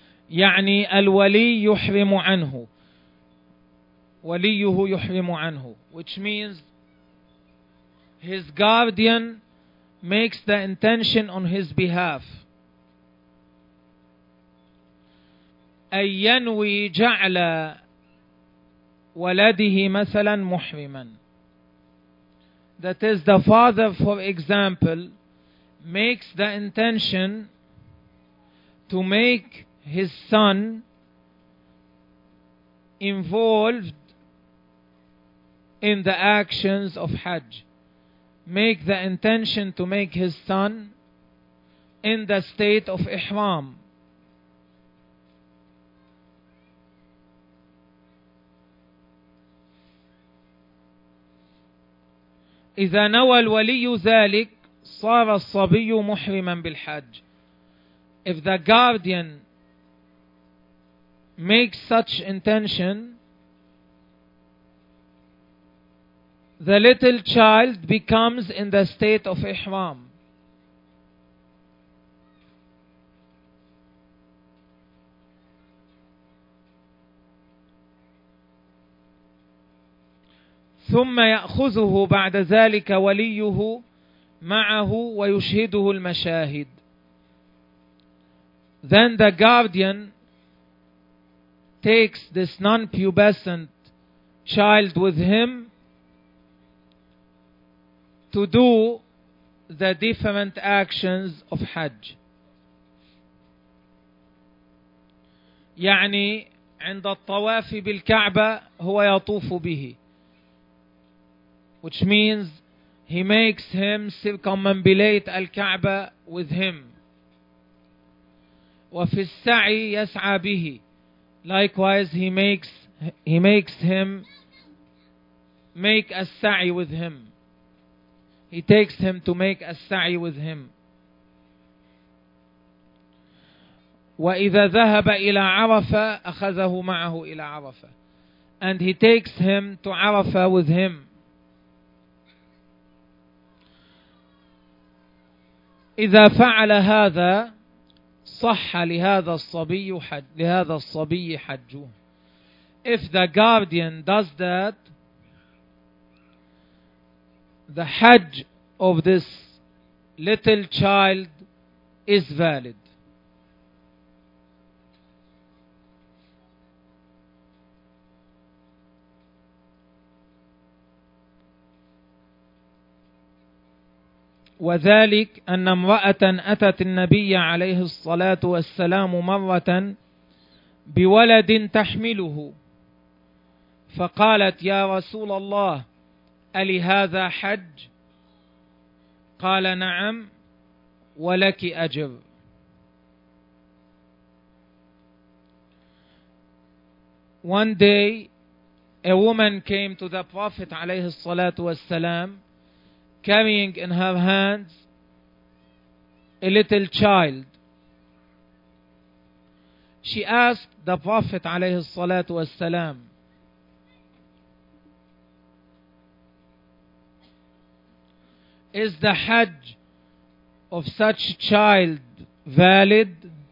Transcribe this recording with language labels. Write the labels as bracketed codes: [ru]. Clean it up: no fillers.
[ar] يعني الولي يحرم عنه. وليه يحرم عنه. [en] Which means his guardian makes the intention on his behalf. [ar] أن ينوي جعل ولده مثلا محرما. [en] That is, the father, for example, makes the intention to make his son involved in the actions of Hajj. Make the intention to make his son in the state of Ihram. [ar] إذا نوى الولي ذلك صار الصبي محرما بالحج. [en] If the guardian makes such intention, the little child becomes in the state of Ihram. [ar] ثم يأخذه بعد ذلك وليه معه ويشهده المشاهد. [en] Then the guardian takes this non-pubescent child with him to do the different actions of Hajj. [ar] يعني عند الطواف بالكعبة هو يطوف به. [en] Which means he makes him circumambulate al-Ka'ba with him. [ar] وفي السعي يسعى به. [en] Likewise, he makes him make as-sa'i with him. He takes him to make as-sa'i with him. [ar] وإذا ذهب إلى عرفة أخذه معه إلى عرفة. [en] And he takes him to Arafah with him. [ar] إذا فعل هذا صح لهذا الصبي حج لهذا الصبي حجه. [en] If the guardian does that, the Hajj of this little child is valid. [ar] وذلك أن امرأة أتت النبي عليه الصلاة والسلام مرة بولد تحمله فقالت يا رسول الله ألي هذا حج؟ قال نعم ولك أجر. [en] One day a woman came to the Prophet [ar] عليه الصلاة والسلام [en] carrying in her hands a little child. She asked the Prophet [ar] عليه الصلاة والسلام, [en] is the Hajj of such child valid?